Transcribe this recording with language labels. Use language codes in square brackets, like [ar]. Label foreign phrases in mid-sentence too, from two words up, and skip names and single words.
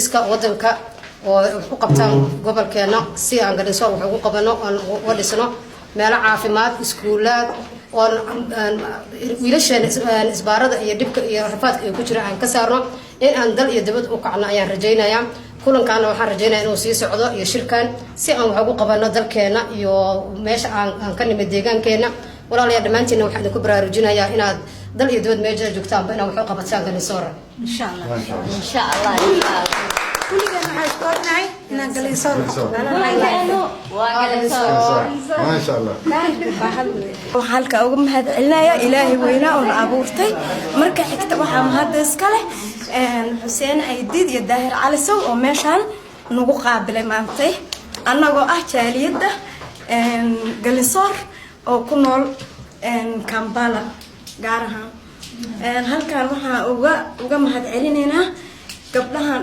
[so] dhiska wadanka oo u qabtaan gobolkeena si aan Galinsoor wax ugu qabano oo dhisno meelo caafimaad iskuulaad oo wiilasheena isbaarada iyo dhibka iyo rafaadka ay ku jiraan aan ka saarno in aan dal iyo dibad u kacno ayaan rajaynayaa kulankaana waxaan rajaynayaa inuu sii socdo iyo shirkan si aan wax ugu qabano dalkeena iyo meesha aan ka nimid deegaankeena walaalayaal dhamaantiina waxaan idinku baraarujinayaa inaad dal iyo dibad meesha joogtaanba inaad wax u qabataan Galinsoor [ar] إن شاء الله إن شاء الله كل جماعة [so] inaan galinsoor [ar] ما شاء الله [so] waxaan halka uga mahadcelinayaa ilaahay weynaa oo na abuurtay marka xigta waxaa mahadda iska leh xuseen aydiid iyo daahir cali sow oo meeshaan nagu qaabilay maantay annagoo ah jaaliyadda galinsoor oo ku nool Kampala gaar ahaan halkaan waxaa uga mahadcelinaynaa gabdhahan